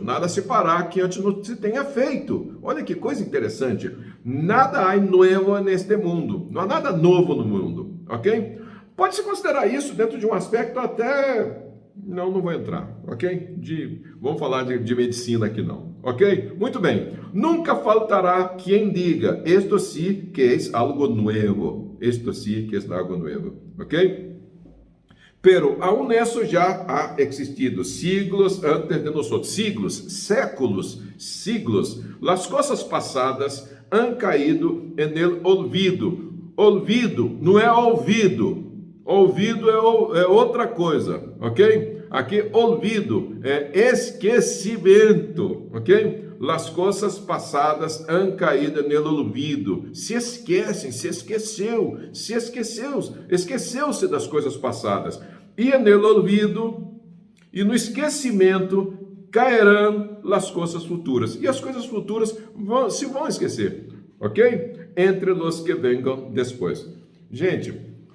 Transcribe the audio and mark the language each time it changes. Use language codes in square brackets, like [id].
[pt] Nada se fará que antes não se tenha feito. Olha que coisa interessante. Nada há novo neste mundo. Não há nada novo no mundo, ok? Pode-se considerar isso dentro de um aspecto até... Não vou entrar, ok? Vamos falar de medicina aqui não, ok? Muito bem. Nunca faltará quem diga, [es] esto sí que es algo nuevo. Esto sí que es algo nuevo, ok? Pero aún eso já ha existido siglos antes de nosotros. Siglos, séculos, siglos. Las cosas passadas han caído en el olvido. [pt] Olvido não é ouvido. Ouvido é outra coisa, ok? Aqui, olvido é esquecimento, ok? [es] Las coisas passadas han caído no olvido. [pt] Se esquecem, se esqueceu, esqueceu-se das coisas passadas. E no olvido e no esquecimento cairão as coisas futuras. E as coisas futuras se vão esquecer, ok? Entre os que venham depois. Gente...